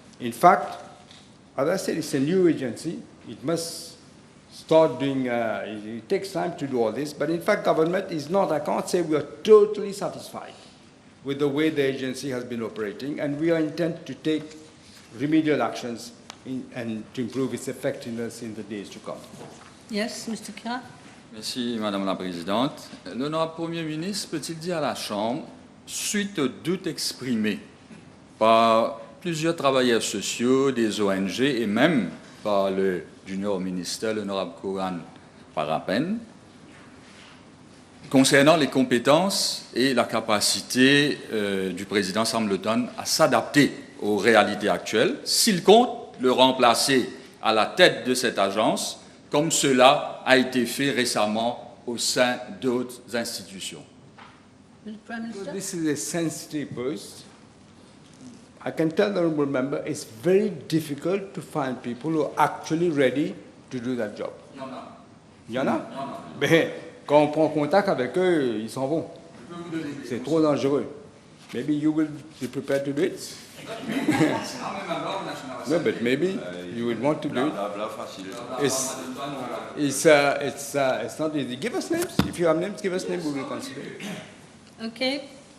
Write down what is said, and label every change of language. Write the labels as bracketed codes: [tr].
[en] In fact, as I said, it's a new agency. It must start doing, it takes time to do all this, but in fact, government is not, I can't say we are totally satisfied with the way the agency has been operating, and we are intent to take remedial actions and to improve its effectiveness in the days to come. Yes, Mr. Khan. [fr] Merci, Madame la Présidente. L'honorable Premier ministre peut-il dire à la Chambre, suite aux doutes exprimés par plusieurs travailleurs sociaux, des ONG et même par le junior ministre, l'honorable Kouran Parapen, concernant les compétences et la capacité du président Sambleton à s'adapter aux réalités actuelles, s'il compte le remplacer à la tête de cette agence, comme cela a été fait récemment au sein d'autres institutions. [en] Prime Minister? This is a sensitive post. I can tell the honourable member it's very difficult to find people who are actually ready to do that job. [fr] Il y en a? Mais quand on prend contact avec eux, ils s'en vont. C'est trop dangereux. [en] Maybe you will be prepared to do it? No, but maybe you would want to do it. It's not easy. Give us names. If you have names, give us names, we will consider it. Okay.